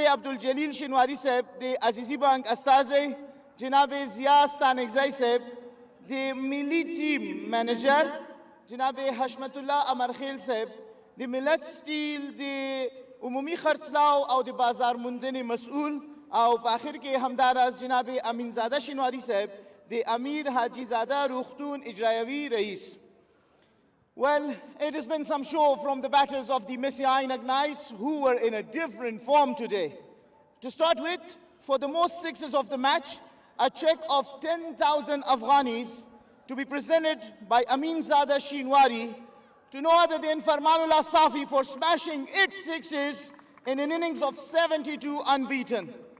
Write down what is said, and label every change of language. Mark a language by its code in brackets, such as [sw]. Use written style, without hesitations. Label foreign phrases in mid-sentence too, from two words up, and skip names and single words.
[ps] عبدالجلیل شنواری صاحب د عزیزی بانک استازی، جناب ضیا ستانکزی صاحب د ملی ټیم مینیجر، جناب حشمت الله امرخیل صاحب د ملت سټیل د عمومي خرڅلاو او د بازار موندنې مسؤل، او په آخر کې همداراز جناب امین زاده شنواری صاحب د امیر حاجی زاده روغتون اجرایوي رئیس. [en] Well, it has been some show from the batters of the Mis-e Ainak Knights, who were in a different form today. To start with, for the most sixes of the match, a check of 10,000 Afghanis to be presented by Amin Zada Shinwari to no other than Farmanullah Safi for smashing its sixes in an innings of 72 unbeaten.